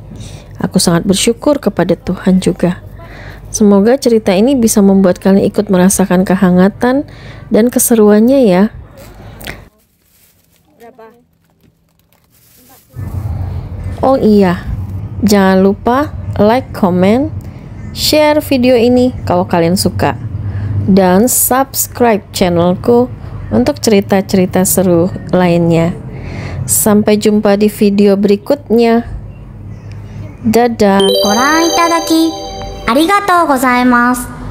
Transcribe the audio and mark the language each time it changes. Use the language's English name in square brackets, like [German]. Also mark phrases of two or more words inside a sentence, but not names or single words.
[Indonesian] Aku sangat bersyukur kepada Tuhan juga. Semoga cerita ini bisa membuat kalian ikut merasakan kehangatan dan keseruannya ya. Oh iya, jangan lupa [English] like, comment, share [Indonesian] video ini kalau kalian suka, dan subscribe channelku untuk cerita-cerita seru lainnya. Sampai jumpa di video berikutnya. Dadah. [Japanese] ご覧いただきありがとうございます。